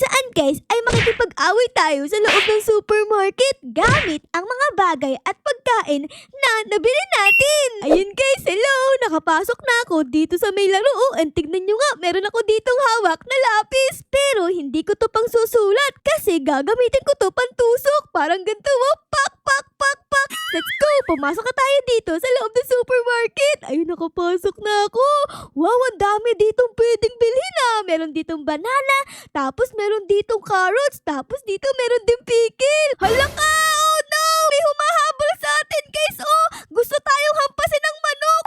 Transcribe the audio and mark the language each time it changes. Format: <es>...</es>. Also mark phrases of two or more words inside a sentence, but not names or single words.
<tl>guys ay makikipag-away tayo sa loob ng supermarket gamit ang mga bagay at pagkain na nabili natin. Ayun guys, hello! Nakapasok na ako dito sa may laruan. Tignan nyo nga, meron ako ditong hawak na lapis. Pero hindi ko to pang susulat kasi gagamitin ko to pantusok. Parang ganito, oh, pak, pak, pak, pak.</tl> <en>Let's go!</en> <tl>Pumasok na tayo dito sa loob ng supermarket. Ayun, nakapasok na ako. Wow, ang dami ditong pwedeng bilhin ah. Meron ditong banana, tapos meron ditong carrots, tapos dito meron din pickle. Hala ka!</tl> <en>Oh no!</en> <tl>May humahabol sa atin guys, oh! Gusto tayong hampasin ng manok.</tl>